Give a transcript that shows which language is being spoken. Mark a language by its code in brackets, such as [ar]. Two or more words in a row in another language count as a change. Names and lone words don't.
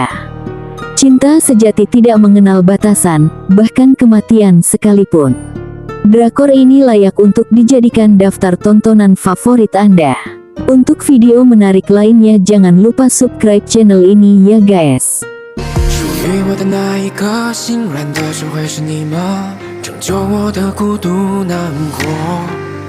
[id] Cinta sejati tidak mengenal batasan, bahkan kematian sekalipun. Drakor ini layak untuk dijadikan daftar tontonan favorit Anda. Untuk video menarik lainnya jangan lupa [en] subscribe channel [id] ini ya guys. [zh] 属于我的那一个心软的是会是你吗？拯救我的孤独难过。